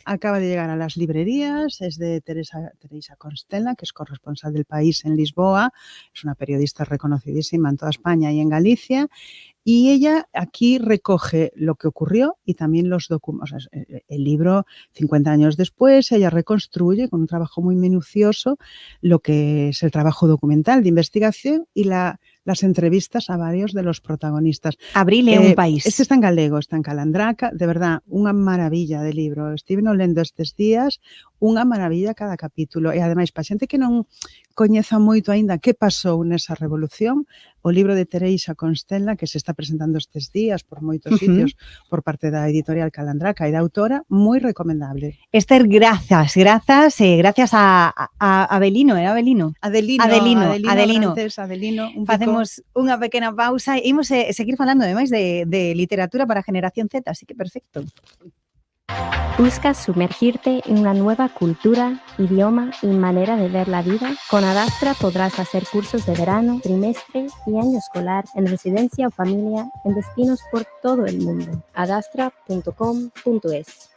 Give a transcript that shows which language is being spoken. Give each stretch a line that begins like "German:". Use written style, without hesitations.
Spanish: acaba de llegar a las librerías, es de Teresa Constella, que es corresponsal del País en Lisboa, es una periodista reconocidísima en toda España y en Galicia, y ella aquí recoge lo que ocurrió y también los documentos. El libro, 50 años después, ella reconstruye con un trabajo muy minucioso lo que es el trabajo documental de investigación y las entrevistas a varios de los protagonistas.
Galician: Abrile un país. Este está en galego, está en Calandraca, de verdad, unha maravilla de libro. Estive lendo estes días, unha maravilla cada capítulo. E ademais, para xente que non coñeza moito aínda que pasou nesa revolución, o libro de Teresa Constella, que se está presentando estes días por moitos sitios por parte da editorial Calandraca e da autora, moi recomendable.
Spanish: Esther, gracias a Avelino, era Avelino? Adelino, Francés, Adelino,
Galician: Facemos unha pequena pausa e imos seguir falando ademais de literatura para a generación Z, así que perfecto.
Spanish: ¿Buscas sumergirte en una nueva cultura, idioma y manera de ver la vida? Con Adastra podrás hacer cursos de verano, trimestre y año escolar en residencia o familia en destinos por todo el mundo. adastra.com.es.